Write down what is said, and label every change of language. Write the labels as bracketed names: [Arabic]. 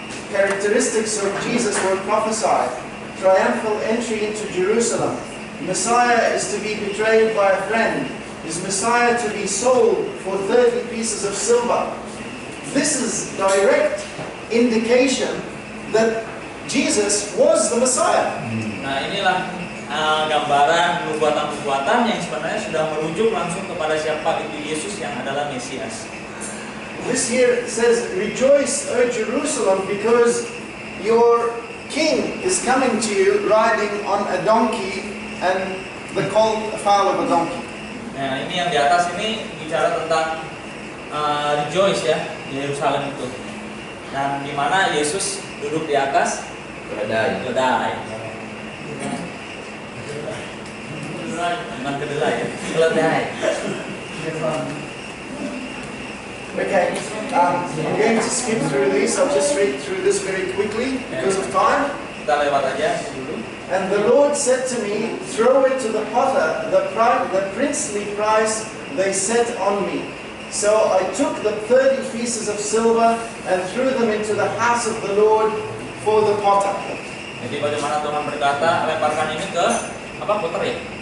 [English] Characteristics of Jesus were prophesied. Triumphal entry into Jerusalem. Messiah is to be betrayed by a friend. Is Messiah to be sold for 30 pieces of silver? This is direct indication that Jesus was the Messiah. [Indonesian] Nah inilah gambaran nubuatan-nubuatan yang sebenarnya sudah merujuk langsung kepada siapa itu Yesus yang adalah Mesias. [English] This here says, "Rejoice, O Jerusalem, because your king is coming to you riding on a donkey and the colt afoul of a donkey." [Indonesian] Nah ini yang di atas ini bicara tentang rejoice ya, di Yerusalem itu. Dan di mana Yesus duduk di atas Keledai. keledai. Bukan kedelai ya, keledai. [English] Okay, I'm going to skip through these. I'll just read through this very quickly because of time. [Indonesian] Kita lewat aja dulu. [English] And the Lord said to me, "Throw it to the potter, the princely price they set on me." So I took the 30 pieces of silver and threw them into the house of the Lord for the potter. [Indonesian] Jadi bagaimana Tuhan berkata, lemparkan ini ke potter ya?